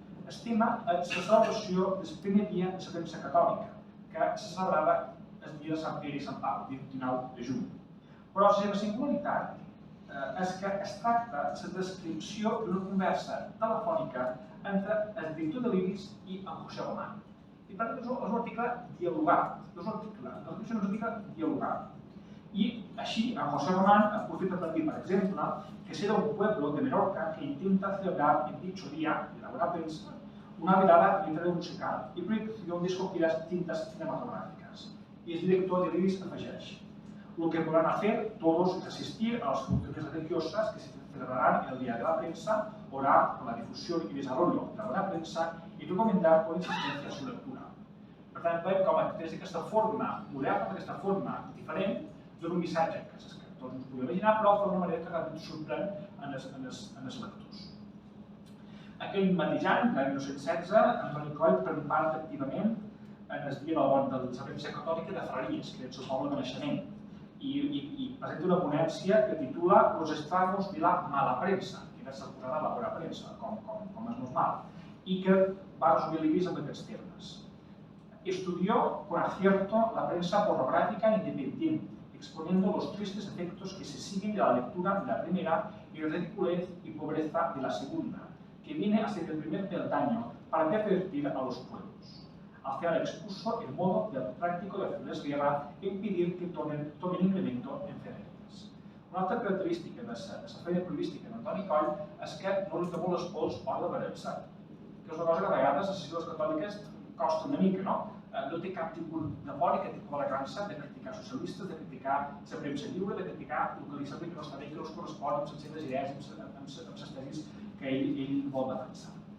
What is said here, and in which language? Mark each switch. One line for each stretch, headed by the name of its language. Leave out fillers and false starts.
Catalan: El tema és la celebració del primer dia de la premsa catòlica, que se celebrava el dia de Sant Pere i Sant Pau, el 29 de juny. Però la seva singularitat és que es tracta de la descripció d'una conversa telefònica entre el director de l'Iris i en José Román. I per tant és un article dialogat, la descripció és un article dialogat. I així, en José Román aprofita per dir, per exemple, que
Spanish: será un pueblo de Menorca que intenta celebrar en dicho día, de la buena prensa, una velada literaria musical y proyección de escogidas cintas cinematográficas.
Catalan: Y el director de l'Iris afegeix:
Spanish: lo que podrán hacer todos es asistir a las funciones religiosas que se celebrarán en el Día de la Prensa, orar por la difusión y desarrollo de la buena prensa y recomendar con insistencia su lectura.
Catalan: Per tant, veiem com des d'aquesta forma moderna, d'aquesta forma diferent, dona un missatge que tots ens podem imaginar, però d'una manera que realment sorprèn en els lectors. Aquell mateix any, l'any 1916, Antoni Coll pren part activament en el dia de la premsa catòlica de Ferreries, que és el seu poble de naixement, i presenta una ponència que titula
Spanish: Los estragos de la mala prensa,
Catalan: que era suposada la bona premsa, com és normal, i que va resumir l'Iris amb aquests termes.
Spanish: Estudió con acierto la prensa pornográfica independiente, exponiendo los tristes efectos que se siguen de la lectura de la primera y la ridiculez y pobreza de la segunda, que viene a ser el primer peldaño para pervertir a los pueblos. Al final expuso el modo del práctico de hacerles guerra e impedir que tomen incremento en ferreries.
Catalan: Una altra característica de la feina periodística d'Antoni Coll és que no li té molt els pols a l'hora de veure-se, que és una cosa que a vegades a les ciutats catòliques costa una mica, no? No té cap tipus de por i cap tipus d'elegància de criticar socialistes, de criticar la premsa lliure, de criticar el que li sembla que no està bé, que no es correspon amb les seves idees, amb les tesis que ell vol defensar.